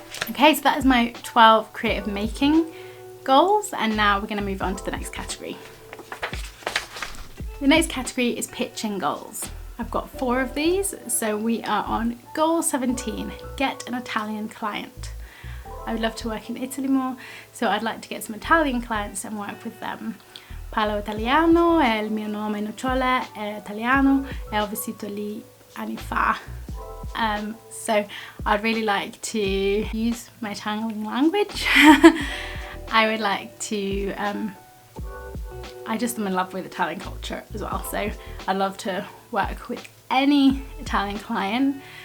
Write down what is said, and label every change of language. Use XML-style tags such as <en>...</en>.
<en>Okay, so that is my 12 creative making goals, and now we're going to move on to the next category. The next category is pitching goals. I've got 4 of these, so we are on goal 17, get an Italian client. I would love to work in Italy more, so I'd like to get some Italian clients and work with them.</en> <it>Parlo italiano, il mio nome Nocciola è italiano e ho vissuto lì anni fa.</it> <en>So I'd really like to use my Italian language. I would like to, I just am in love with Italian culture as well, so I'd love to work with any Italian client.</en>